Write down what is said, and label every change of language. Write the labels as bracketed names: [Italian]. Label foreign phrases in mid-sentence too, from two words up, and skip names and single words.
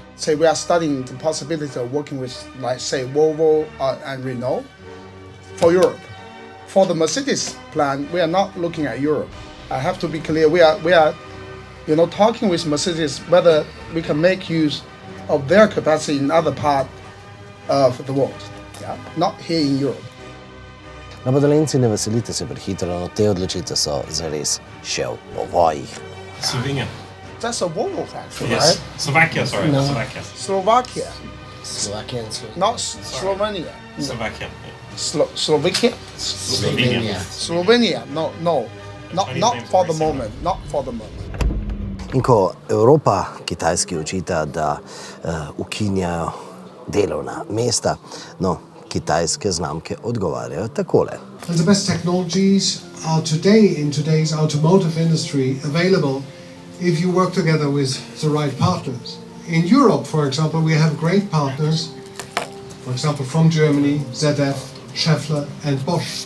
[English] Say we are studying the possibility of working with, like, say, Volvo and Renault for Europe. For the Mercedes plan, we are not looking at Europe. I have to be clear. We are, talking with Mercedes whether we can make use of their capacity in other part of the world. Yeah, not here in Europe. [Slovenian] Napodolenci, ne veselite se prehitro, no te odločitve so zares še v povojih. [English] Slovenia. That's a Volvo factory, Yes. right? Slovakia, sorry. No. Slovakia. Slovakia, Slovakia and Slovenia. not Slovenia. Slovakia. Slovakia? Slovenia. Slovenia, no, not names for are the very moment, not for the moment. [Slovenian] In ko Evropa Kitajski očita, da ukinjajo delovna mesta, no, kitajske znamke odgovarjajo takole. [English] And the best technologies are today, in today's automotive industry, available if you work together with the right partners. In Europe, for example, we have great partners, for example, from Germany, ZF, Schaeffler and Bosch.